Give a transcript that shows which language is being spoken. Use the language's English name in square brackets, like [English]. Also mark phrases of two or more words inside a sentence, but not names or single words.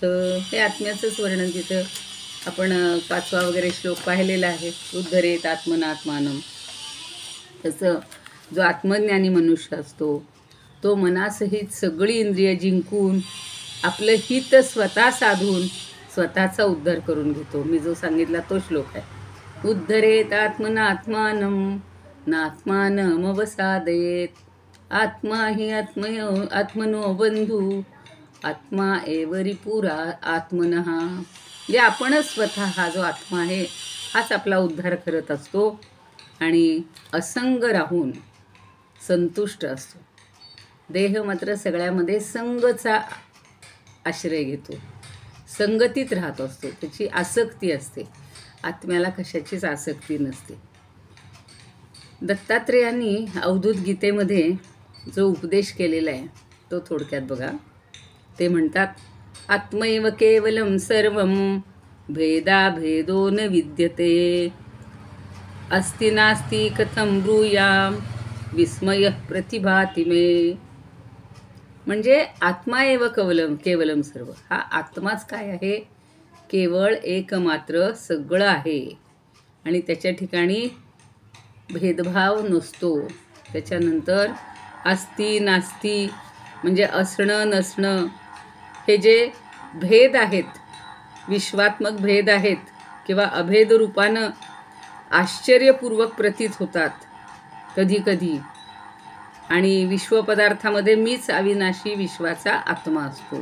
[Marathi] हे आत्म्याचंच वर्णन तिथं आपण 5वा वगैरे श्लोक पाहिलेला आहे. [Sanskrit] उद्धरेत आत्मनात्मानं. [Marathi] तसं जो आत्मज्ञानी मनुष्य असतो तो मनासहित सगळी इंद्रिय जिंकून आपलं हित स्वतः साधून स्वतःचा उद्धार करून घेतो. मी जो सांगितला तो श्लोक आहे. [Sanskrit] उद्धरेत आत्मनात्मानं नात्मानमवसादयेत, आत्मा हि आत्मनो बंधू, आत्मा एवरी पुरा आत्मनः. [Marathi] म्हणजे आपणच स्वतः हा जो आत्मा आहे हाच आपला उद्धार करत असतो आणि असंग राहून संतुष्ट असतो. देह मात्र सगळ्यामध्ये संगचा आश्रय घेतो, संगतीत राहत असतो, त्याची आसक्ती असते. आत्म्याला कशाचीच आसक्ती नसते. दत्तात्रेयांनी अवधूत गीतेमध्ये जो उपदेश केलेला आहे तो थोडक्यात बघा. ते म्हणतात, [Sanskrit] आत्मैव केवलम सर्वं भेदाभेदो न विद्यते, अस्ति नास्ति कथं ब्रूयाम विस्मय प्रतिभाति मे. [Marathi] म्हणजे [Sanskrit] आत्मा एव केवलम सर्व, [Marathi] हा आत्माच काय आहे, केवळ एकमात्र सगळं आहे आणि त्याच्या ठिकाणी भेदभाव नसतो. त्याच्यानंतर अस्ति नास्ति म्हणजे असणं नसणं हे जे भेद आहेत, विश्वात्मक भेद आहेत किंवा अभेद रूपानं आश्चर्यपूर्वक प्रतीत होतात कधी कधी. आणि विश्वपदार्थामध्ये मीच अविनाशी विश्वाचा आत्मा असतो.